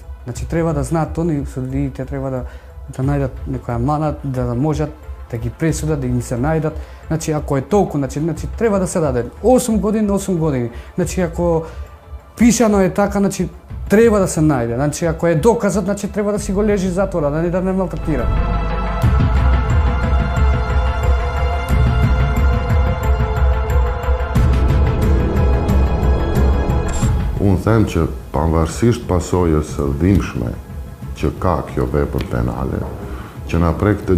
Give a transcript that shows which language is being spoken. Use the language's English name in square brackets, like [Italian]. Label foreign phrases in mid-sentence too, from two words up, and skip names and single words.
[Macedonian] Значи, треба да знаат они судиите, треба да најдат некоја мана, да можат да ги пресудат, да им се најдат. Значи, ако е толку, значи треба да се даде 8 години. Значи, ако пишано е така, значи треба да се најде. Значи, ако е доказат, значи треба да си го лежи затвора, да не малтретира. [Albanian] Unë them që pavarësisht pasojës së dhimbshme që ka kjo vepër penale, që na prek të